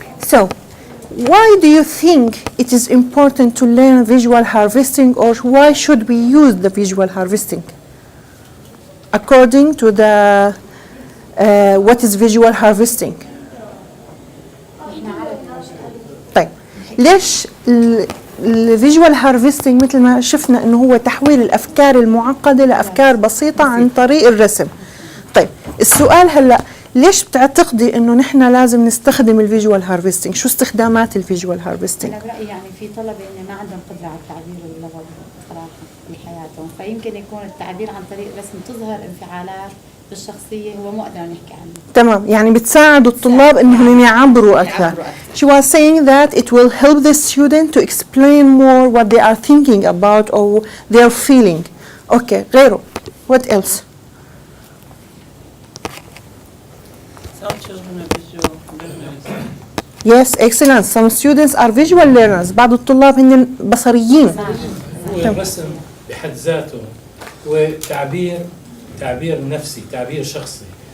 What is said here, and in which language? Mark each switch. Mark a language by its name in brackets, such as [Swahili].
[English] So why do you think it is important to learn visual harvesting, or why should we use the visual harvesting? According to the what is visual harvesting? [Arabic] طيب ليش الفيجوال هارفستنج مثل ما شفنا انه هو تحويل الافكار المعقده لافكار بسيطه عن طريق الرسم. طيب السؤال هلا، ليش بتعتقدي انه نحن لازم نستخدم الفيجوال هارفستنج؟ شو استخدامات الفيجوال هارفستنج؟ انا برايي يعني في طلبه اللي ما عندهم قدره على التعبير اللغوي صراحه بحياتهم، فيمكن يكون التعبير عن طريق الرسم تظهر انفعالات بالشخصيه هو مو قادر نحكي عنه. تمام، يعني بتساعد الطلاب انهم يعبروا اكثر. [English] She was saying that it will help the student to explain more what they are thinking about or they are feeling. Okay, [Arabic] غيره. [English] What else? Some children are visual learners. Yes, excellent. Some students are visual learners. [Arabic] بعض الطلاب هن بصريين. هو الرسم بحد ذاته هو تعبير نفسي، تعبير شخصي.